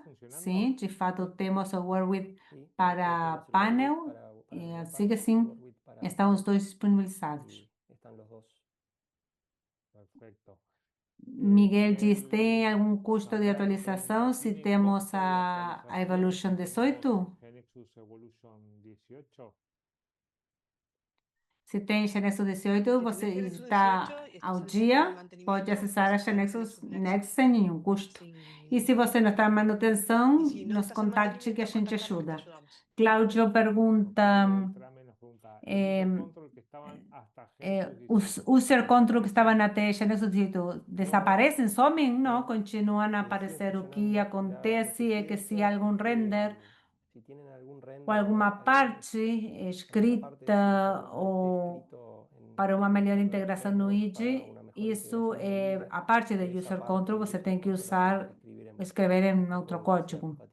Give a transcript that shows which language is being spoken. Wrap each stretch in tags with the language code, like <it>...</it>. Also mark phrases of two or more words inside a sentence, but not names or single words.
<pt>Sim, de fato temos o WordWith para panel, assim que sim, estão os dois disponibilizados. Miguel diz, tem algum custo de atualização se temos a Evolution 18? Se tem Xenexus 18,</pt> <es>Si</es> <pt>você</pt> <es>tienes Genexus</es> <pt>está</pt> <es>18 y</es> <pt>ao</pt> <es>estás al día con el</es> <pt>dia, pode</pt> <es>mantenimiento,</es> <pt>acessar a</pt> <es>puedes usar el</es> <pt>Xenexus</pt> <es>Genexus</es> <pt>Next sem nenhum custo.</pt> <es>sin</es> <pt>E</pt> <es>ningún</es> <pt>se você</pt> <es>costo.</es> <pt>não está em</pt> <es>Y</es> <pt>manutenção,</pt> <es>si no</es> <pt>nos</pt> <es>estás en</es> <pt>contacte que a</pt> <es>mantenimiento,</es> <pt>gente</pt> <es>contáctanos que te</es> <pt>ajuda.</pt> <es>ayudamos.</es> <pt>Cláudio pergunta, os</pt> <en>user control</en> <pt>que estavam até Xenexus 18 desaparecem, somem? Não, continuam a aparecer. O que acontece é que se há algum render ou alguma parte escrita ou para uma melhor integração no IDE, isso é a parte do</pt> <en>user control,</en> <pt>você tem que usar, escrever em outro código.</pt>